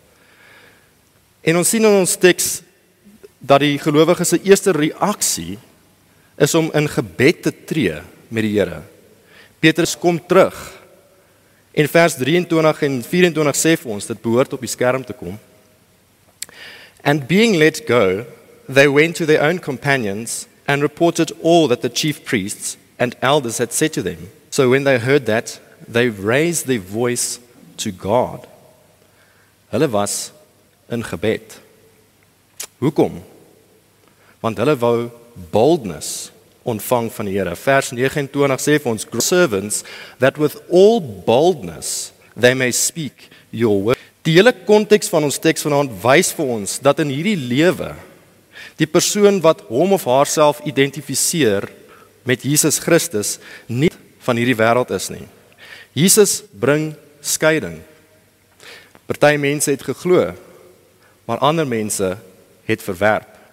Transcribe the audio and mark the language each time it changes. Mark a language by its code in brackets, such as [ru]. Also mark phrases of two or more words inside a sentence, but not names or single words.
[af] En ons sien in ons teks dat die gelowiges se eerste reaksie is om in gebed te tree met die Here. Petrus kom terug. En vers 23 en 24 sê vir ons, dit behoort op die skerm te kom. [en] And being let go, they went to their own companions and reported all that the chief priests and elders had said to them. So when they heard that, they raised their voice to God. [af] Hulle was in gebed. Hoekom? Want hulle wou boldness ontvang van die Here. Vers 29 sê vir ons, [en] servants, that with all boldness they may speak your word. [af] Die hele konteks van ons teks vanaand wys vir ons dat in hierdie lewe die persoon wat hom of haarself identifiseer met Jesus Christus nie van hierdie wêreld is nie. Jesus bring skeiding. Party mense het geglo, maar ander mense het verwerp.